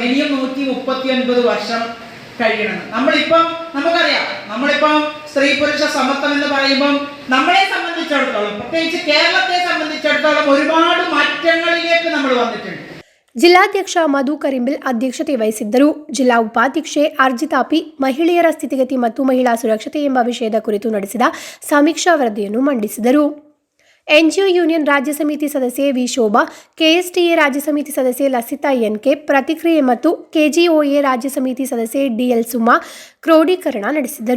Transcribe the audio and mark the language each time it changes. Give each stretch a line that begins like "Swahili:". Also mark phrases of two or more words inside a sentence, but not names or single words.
Malayalam: ഇനിയും 139 വർഷം കഴിയണം. നമുക്കറിയാം, നമ്മളിപ്പം സ്ത്രീ പുരുഷ സമത്വം എന്ന് പറയുമ്പം നമ്മളെ സംബന്ധിച്ചിടത്തോളം, പ്രത്യേകിച്ച് കേരളത്തെ സംബന്ധിച്ചിടത്തോളം ഒരുപാട് മാറ്റങ്ങളിലേക്ക് നമ്മൾ വന്നിട്ടുണ്ട്.
Kannada: ಜಿಲ್ಲಾಧ್ಯಕ್ಷ ಮಧು ಕರಿಂಬಿಲ್ ಅಧ್ಯಕ್ಷತೆ ವಹಿಸಿದ್ದರು. ಜಿಲ್ಲಾ ಉಪಾಧ್ಯಕ್ಷೆ ಅರ್ಜಿತಾ ಪಿ ಮಹಿಳೆಯರ ಸ್ಥಿತಿಗತಿ ಮತ್ತು ಮಹಿಳಾ ಸುರಕ್ಷತೆ ಎಂಬ ವಿಷಯದ ಕುರಿತು ನಡೆಸಿದ ಸಮೀಕ್ಷಾ ವರದಿಯನ್ನು ಮಂಡಿಸಿದರು. NGO ಯೂನಿಯನ್ ರಾಜ್ಯ ಸಮಿತಿ ಸದಸ್ಯೆ V ಶೋಭಾ, KSTA ರಾಜ್ಯ ಸಮಿತಿ ಸದಸ್ಯೆ ಲಸಿತಾ NK ಪ್ರತಿಕ್ರಿಯೆ ಮತ್ತು KGOA ರಾಜ್ಯ ಸಮಿತಿ ಸದಸ್ಯೆ DL ಸುಮಾ ಕ್ರೋಢೀಕರಣ ನಡೆಸಿದರು.